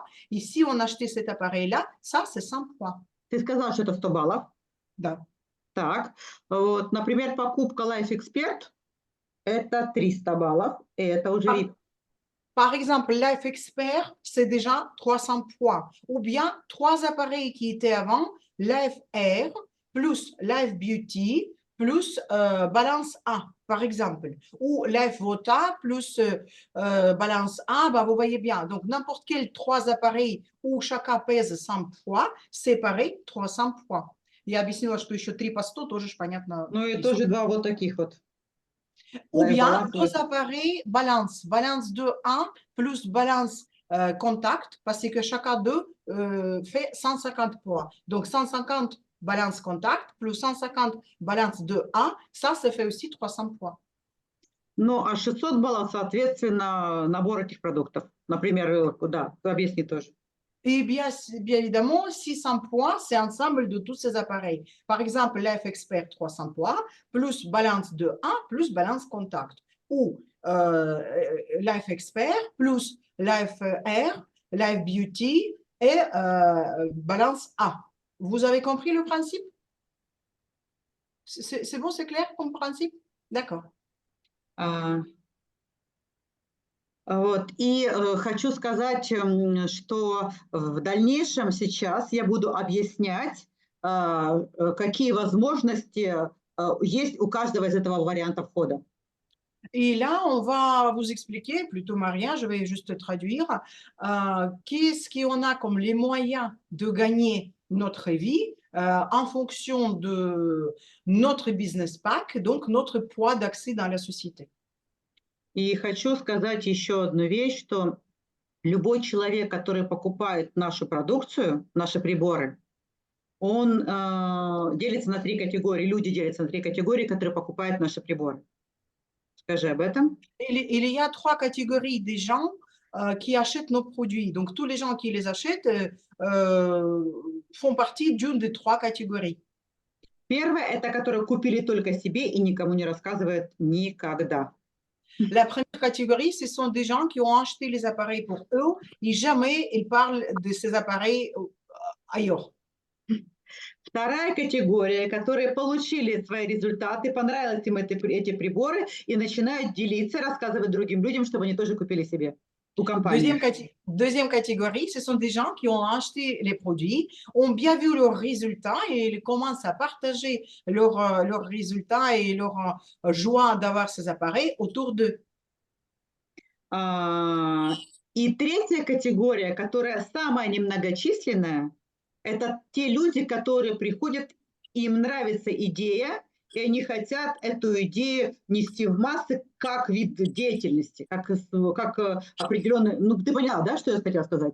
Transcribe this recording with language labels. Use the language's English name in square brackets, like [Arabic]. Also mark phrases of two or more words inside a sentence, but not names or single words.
[French] Ici, on a acheté cet appareil-là, ça c'est 100 points. [Russian] Ты сказал, что это 100 баллов. Да. Так, вот, например, покупка Life Expert– это 300 баллов, и это уже Ah. [French] Par exemple, Life Expert, c'est déjà 300 points. Ou bien, 3 appareils qui étaient avant, Life Air, plus Life Beauty, plus Balance A, par exemple. Ou Life Vota, plus Balance A, bah, vous voyez bien. Donc, n'importe quel 3 appareils où chacun pèse 100 points, c'est pareil, 300 points. [Russian] Я объяснила, что еще 3 по 100 тоже понятно. Ну и тоже два вот таких вот. [French] Ou Life bien, Balance, deux Life- appareils balance. Balance de 1 plus balance contact, parce que chacun d'eux fait 150 points. Donc, 150 balance contact plus 150 balance de 1, ça fait aussi 300 points. [Russian] Ну, а 600 баллов, соответственно, набор этих продуктов. Например, да, объясни тоже. [French] Et bien évidemment, 600 points, c'est ensemble de tous ces appareils. Par exemple, Life Expert 300 points, plus balance de 1, plus balance contact. Ou Life Expert, plus Life Air, Life Beauty et balance A. Vous avez compris le principe? C'est bon, c'est clair comme principe? D'accord. [Russian] Вот. И хочу сказать, что в дальнейшем сейчас я буду объяснять, какие возможности есть у каждого из этого варианта входа. [French] Et là, on va vous expliquer, plutôt Maria, je vais juste traduire, qu'est-ce qu'on a comme les moyens de gagner notre vie en fonction de notre [English] business pack, [French] donc notre poids d'accès dans la société. [Russian] И хочу сказать еще одну вещь, что любой человек, который покупает нашу продукцию, наши приборы, он делится на 3 категории, люди делятся на 3 категории, которые покупают наши приборы. Скажи об этом. [French] Il y a 3 catégories des gens qui achètent nos produits. Donc, tous les gens qui les achètent font partie d'une des 3 catégories. [Russian] Первое – это которые купили только себе и никому не рассказывают никогда. [French] La première catégorie, ce sont des gens qui ont acheté les appareils pour eux et jamais ils parlent de ces appareils ailleurs. [Russian] Вторая категория, которые получили свои результаты, понравились им эти приборы и начинают делиться, рассказывать другим людям, чтобы они тоже купили себе у компании. [French] Deuxième catégorie, ce sont des gens qui ont acheté les produits, ont bien vu leurs résultats et ils commencent à partager leurs résultats et leur joie d'avoir ces appareils autour d'eux. [Russian] И третья категория, которая самая немногочисленная, это те люди, которые приходят, им нравится идея, и они хотят эту идею нести в массы как вид деятельности, как определенный… Ну, ты поняла, да, что я хотела сказать?